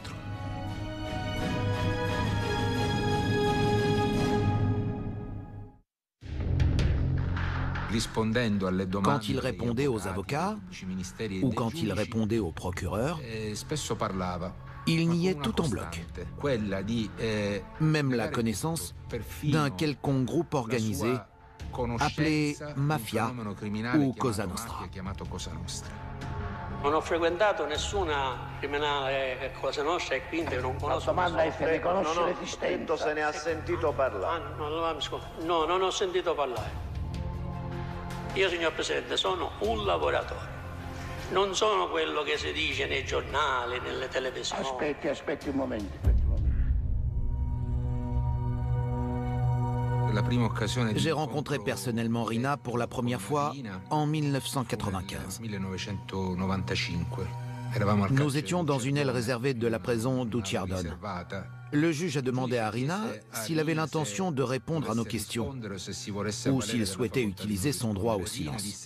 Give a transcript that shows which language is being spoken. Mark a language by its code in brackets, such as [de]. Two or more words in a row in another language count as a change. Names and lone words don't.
[fr] Quand il répondait aux avocats ou quand il répondait aux procureurs, il niait tout en bloc, même la connaissance d'un quelconque groupe organisé appelé Mafia ou Cosa Nostra. [it] Non ho frequentato nessuna criminale Cosa Nostra e quindi non conosco. La domanda è se riconosce l'esistenza. Se ne ha sentito parlare. No, non ho sentito parlare. Io, signor Presidente, sono un lavoratore. Non sono quello che si dice nei giornali, nelle televisioni. Aspetti un momento. [fr] J'ai rencontré personnellement Rina pour la première fois en 1995. Nous étions dans une aile réservée de la prison d'Ucciardone. Le juge a demandé à Rina s'il avait l'intention de répondre à nos questions ou s'il souhaitait utiliser son droit au silence.